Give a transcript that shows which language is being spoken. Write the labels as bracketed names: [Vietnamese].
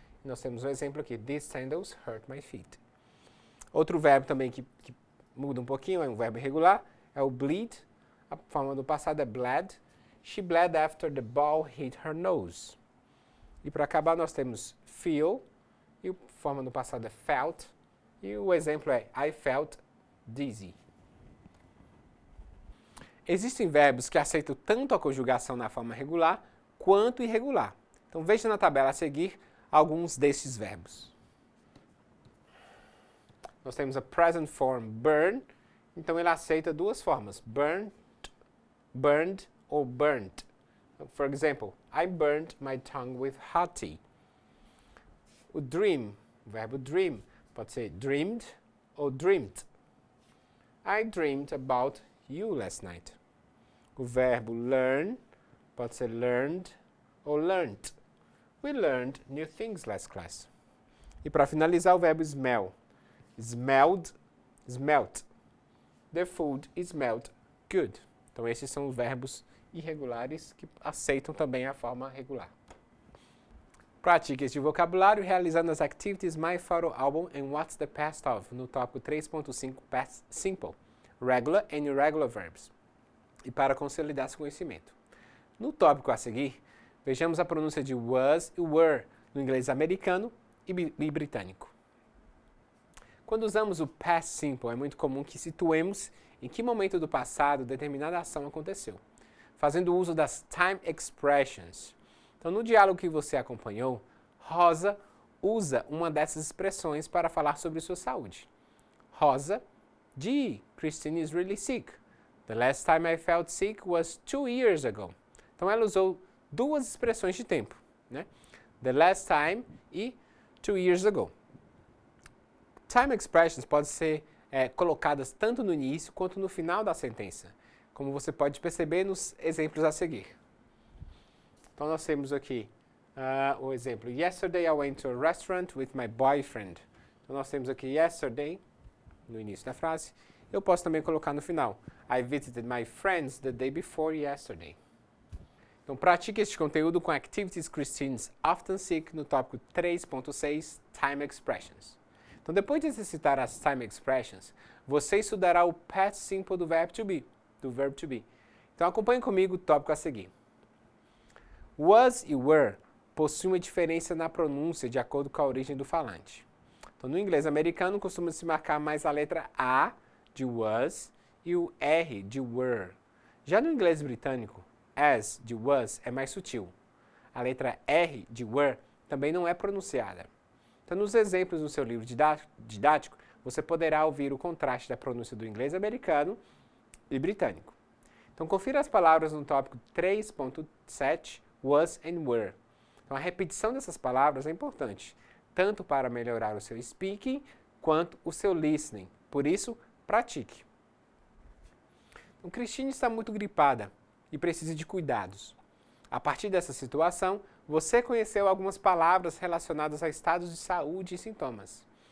[Portuguese] E nós temos um exemplo aqui, [English] these sandals hurt my feet. [Portuguese] Outro verbo também que muda um pouquinho, é um verbo irregular, é o bleed. A forma do passado é bled. [English] She bled after the ball hit her nose. [Portuguese] E para acabar nós temos feel, e a forma do passado é felt. E o exemplo é [English] I felt dizzy. [Portuguese] Existem verbos que aceitam tanto a conjugação na forma regular quanto irregular. Então veja na tabela a seguir alguns destes verbos. Nós temos a present form burn, então ele aceita duas formas, burnt, burned ou burnt. [English] For example, I burned my tongue with hot tea. [Portuguese] O dream, o verbo dream, pode ser dreamed ou dreamed. [English] I dreamed about you last night. [Portuguese] O verbo learn pode ser learned ou learnt. [English] We learned new things last class. [Portuguese] E para finalizar, o verbo smell. Smelled, smelt. [English] The food smelled good. [Portuguese] Então, esses são os verbos irregulares que aceitam também a forma regular. Pratique este vocabulário realizando as activities My Photo Album and What's the Past Of, no tópico 3.5 Past Simple, Regular and Irregular Verbs. E para consolidar seu conhecimento. No tópico a seguir, vejamos a pronúncia de was e were no inglês americano e britânico. Quando usamos o past simple, é muito comum que situemos em que momento do passado determinada ação aconteceu, fazendo uso das time expressions. Então, no diálogo que você acompanhou, Rosa usa uma dessas expressões para falar sobre sua saúde. [English] Rosa, gee, Christine is really sick. The last time I felt sick was 2 years ago. [Portuguese] Então, ela usou duas expressões de tempo, né? The last time e 2 years ago. Time expressions podem ser colocadas tanto no início quanto no final da sentença, como você pode perceber nos exemplos a seguir. Então, nós temos aqui o exemplo. [English] Yesterday I went to a restaurant with my boyfriend. [Portuguese] Então, nós temos aqui yesterday, no início da frase. Eu posso também colocar no final. [English] I visited my friends the day before yesterday. [Portuguese] Então, pratique este conteúdo com Activities Christine's Often Sick no tópico 3.6, Time Expressions. Então, depois de exercitar as Time Expressions, você estudará o past simple do verbo to be. Então, acompanhe comigo o tópico a seguir. Was e were possuem uma diferença na pronúncia de acordo com a origem do falante. Então, no inglês americano, costuma-se marcar mais a letra A de was e o R de were. Já no inglês britânico, as de was é mais sutil. A letra R de were também não é pronunciada. Então, nos exemplos no seu livro didático, você poderá ouvir o contraste da pronúncia do inglês americano e britânico. Então, confira as palavras no tópico 3.7, was and were. Então, a repetição dessas palavras é importante, tanto para melhorar o seu speaking, quanto o seu listening. Por isso, pratique. Então, Christine está muito gripada e precisa de cuidados. A partir dessa situação, você conheceu algumas palavras relacionadas a estados de saúde e sintomas.